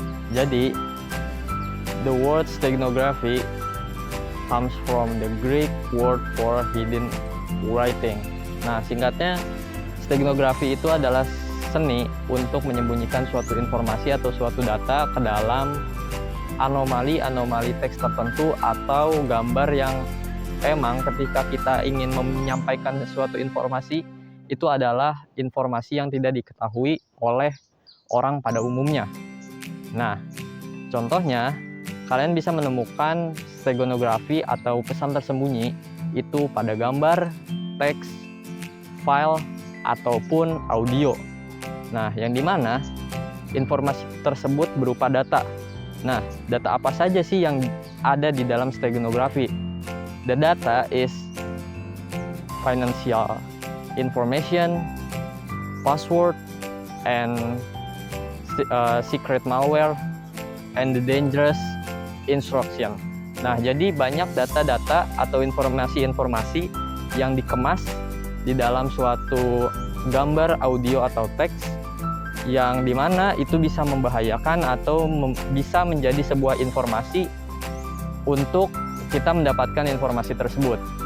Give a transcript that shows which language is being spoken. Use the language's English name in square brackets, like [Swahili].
[Indonesian] Jadi [English] the word steganography comes from the Greek word for hidden writing. [Indonesian] Nah, singkatnya steganografi itu adalah seni untuk menyembunyikan suatu informasi atau suatu data ke dalam anomali teks tertentu atau gambar yang emang ketika kita ingin menyampaikan suatu informasi itu adalah informasi yang tidak diketahui oleh orang pada umumnya. Nah, contohnya kalian bisa menemukan steganografi atau pesan tersembunyi itu pada gambar, teks, file, ataupun audio. Nah, yang dimana informasi tersebut berupa data. Nah, data apa saja sih yang ada di dalam steganografi? [English] The data is financial information, password, and secret malware, and the dangerous instruction. [Indonesian] Nah, jadi banyak data-data atau informasi-informasi yang dikemas di dalam suatu gambar, audio, atau teks yang dimana itu bisa membahayakan atau bisa menjadi sebuah informasi untuk kita mendapatkan informasi tersebut.